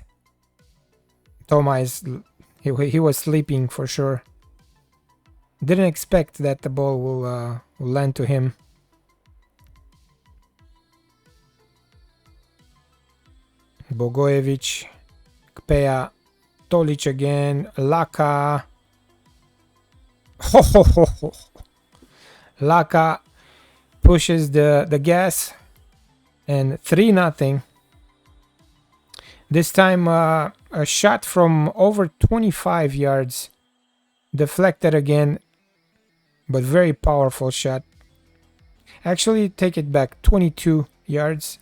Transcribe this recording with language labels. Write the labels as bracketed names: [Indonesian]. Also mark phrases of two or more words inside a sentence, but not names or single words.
[English] Toma is he was sleeping for sure. Didn't expect that the ball will land to him. Bogojevic, Kpea, Tolic again, Laka. Ho, ho, ho, ho. Laka pushes the gas and 3-0. This time a shot from over 25 yards. Deflected again, but very powerful shot. Actually, take it back, 22 yards.